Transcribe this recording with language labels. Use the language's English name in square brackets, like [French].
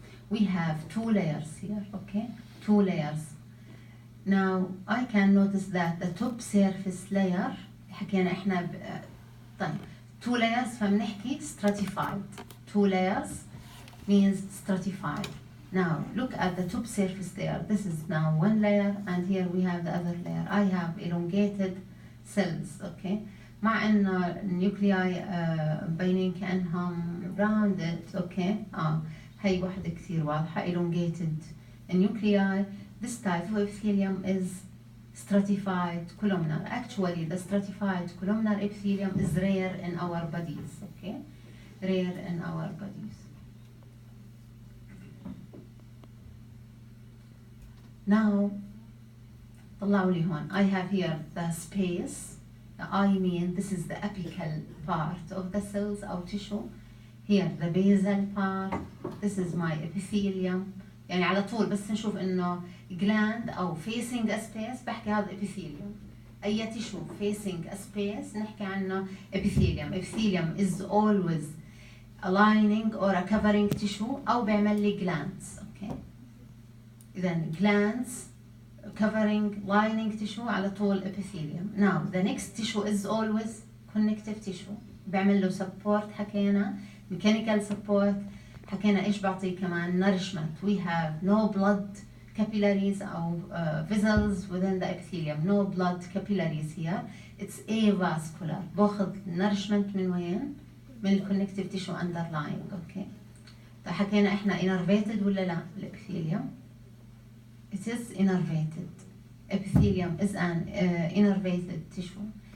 [English] We have two layers here, okay? Two layers. Now I can notice that the top surface layer [Arabic] حكينا احنا طيب [English] two layers [Arabic] فبنحكي [English] stratified. Two layers means stratified. Now look at the top surface layer. This is now one layer and here we have the other layer. I have elongated cells, okay? [Arabic] مع ان النيوكلياي مبينين كأنهم rounded, okay? هي واحدة كثير واضحة [English] elongated nuclei. This type of epithelium is stratified columnar. Actually, the stratified columnar epithelium is rare in our bodies, okay? Rare in our bodies. [Arabic] Now, طلعوا لي هون. [English] I have here the space. I mean, this is the apical part of the cells or tissue. Here, the basal part. This is my epithelium. [Arabic] يعني على طول بس نشوف إنه gland أو [English] facing a space [Arabic] بحكي هذا epithelium. أي tissue facing a space نحكي عنه epithelium. [English] Epithelium is always a lining or a covering tissue [Arabic] أو بيعمل لي [English] glands. Okay. [Arabic] إذا glands covering lining tissue على طول epithelium. [English] Now the next tissue is always connective tissue. [Arabic] بيعمل له support حكينا [English] mechanical support. [Arabic] حكينا إيش بعطيه كمان nourishment. [English] We have no blood capillaries أو vessels within the epithelium. No blood capillaries here. It's avascular. [Arabic] باخذ nourishment من وين؟ من connective tissue underlying. [English] Okay. [Arabic] طيب حكينا إحنا innervated ولا لا الepithelium؟ [English] It is innervated. Epithelium is an innervated tissue.